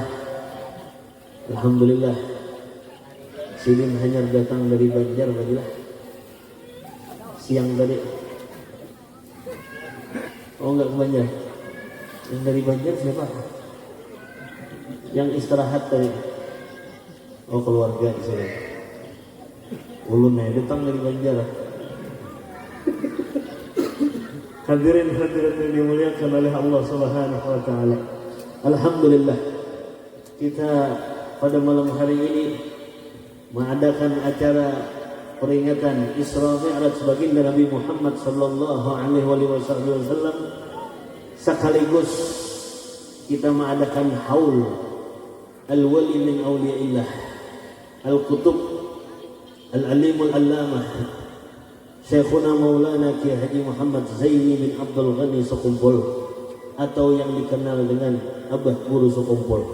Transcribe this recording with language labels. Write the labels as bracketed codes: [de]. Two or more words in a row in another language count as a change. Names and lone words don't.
[id] Alhamdulillah sidin hanya datang dari Banjar bagilah siang tadi. Oh enggak ke Banjar. Yang dari Banjar siapa? Yang istirahat tadi. Oh keluarga di sini. [bjn] Ulun datang dari Banjar. [id] Hadirin hadirat yang dimuliakan oleh Allah [ar] سبحانه وتعالى. [id] Alhamdulillah kita pada malam hari ini mengadakan acara peringatan Isra Mi'raj baginda Nabi Muhammad [ar] صلى الله عليه وسلم, [id] sekaligus kita mengadakan haul [ar] الولي من أولياء الله القطب العالم العلامة [id] Syekhuna Maulana Kiai Haji Muhammad Zaini bin Abdul Ghani Sukumpul, atau yang dikenal dengan Abah Guru Sukumpul.